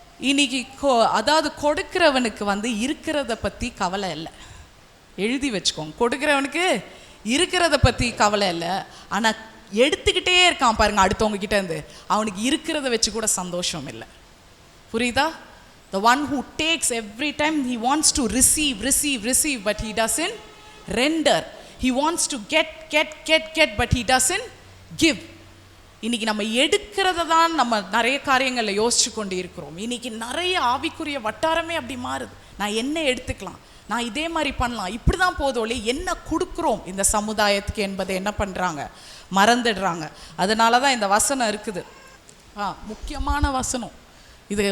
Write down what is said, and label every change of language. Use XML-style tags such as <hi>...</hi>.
<ta>இன்னைக்கு அதாவது கொடுக்கிறவனுக்கு இருக்கிறத பற்றி கவலை இல்லை. எழுதி வச்சுக்கோங்க, கொடுக்கிறவனுக்கு இருக்கிறத பற்றி கவலை இல்லை. ஆனால் எடுத்துக்கிட்டே இருக்கான் பாருங்க அடுத்தவங்க கிட்ட இருந்து, அவனுக்கு இருக்கிறத வச்சு கூட சந்தோஷம் இல்லை. புரியுதா?</ta> <en>The one who takes every time, he wants to receive, but he doesn't render. He wants to get, but he doesn't give.</en> <ta>இன்னைக்கு நம்ம எடுக்கிறத தான் நம்ம நிறைய காரியங்களில் யோசிச்சு கொண்டு இருக்கிறோம். இன்னைக்கு நிறைய ஆவிக்குரிய வட்டாரமே அப்படி மாறுது. நான் என்ன எடுத்துக்கலாம், நான் இதே மாதிரி பண்ணலாம், இப்படி தான் போதோலே, என்ன கொடுக்குறோம் இந்த சமுதாயத்துக்கு என்பதை என்ன பண்ணுறாங்க, மறந்துடுறாங்க. அதனால தான் இந்த வசனம் இருக்குது, முக்கியமான வசனம் இது.</ta>